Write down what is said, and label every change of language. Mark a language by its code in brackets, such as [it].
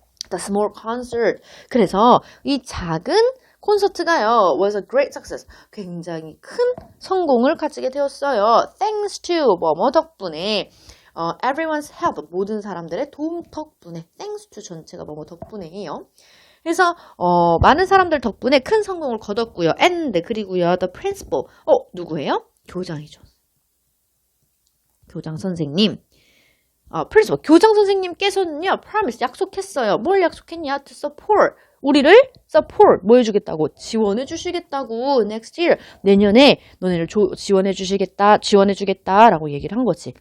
[en] The small concert. [ko] 그래서 이 작은 콘서트가요, [en] was a great success. [ko] 굉장히 큰 성공을 가지게 되었어요. [en] Thanks to [ko] 뭐뭐 덕분에. [en] everyone's help, [ko] 모든 사람들의 도움 덕분에, [en] thanks to [ko] 전체가 뭐뭐 덕분에예요. 그래서 많은 사람들 덕분에 큰 성공을 거뒀고요. [en] and [ko] 그리고요, [en] the principal, [ko] 누구예요? 교장이죠. 교장 선생님. principal, 교장 선생님께서는요, promise, 약속했어요. 뭘 약속했냐? [en] to support, [ko] 우리를 support, 뭐 해주겠다고? 지원해 주시겠다고. [en] next year, [ko] 내년에 너네를 지원해 주겠다라고 얘기를 한 거지.